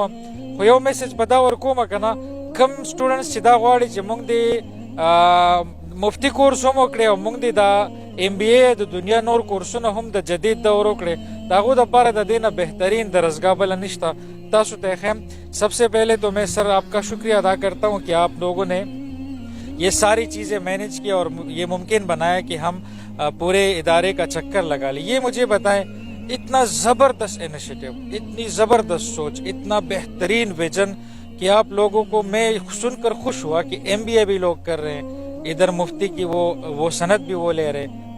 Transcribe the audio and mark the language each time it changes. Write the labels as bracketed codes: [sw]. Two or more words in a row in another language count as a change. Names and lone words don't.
[ps] خو یو میسج په دا ور کوم کنه کم سټوډنټس چې دا غواړي چې موږ د مفتی کورس هم وکړي او موږ د MBA د دنیا نور کورسونه هم د جدید دور وکړي، دا غو د پاره د دینه بهترین درسګاه بل نشته. تاسو ته [ur] خیم سب سے پہلے تو میں سر آپ کا شکریہ ادا کرتا ہوں کہ آپ لوگوں نے یہ ساری چیزیں مینیج کی اور یہ ممکن بنایا کہ ہم پورے ادارے کا چکر لگا لیں. یہ مجھے بتائیں اتنا زبردست انیشیٹو، اتنی زبردست سوچ، اتنا بہترین ویژن کہ آپ لوگوں کو میں سن کر خوش ہوا کہ MBA بھی لوگ کر رہے ہیں، ادھر مفتی کی وہ سند بھی وہ لے رہے ہیں.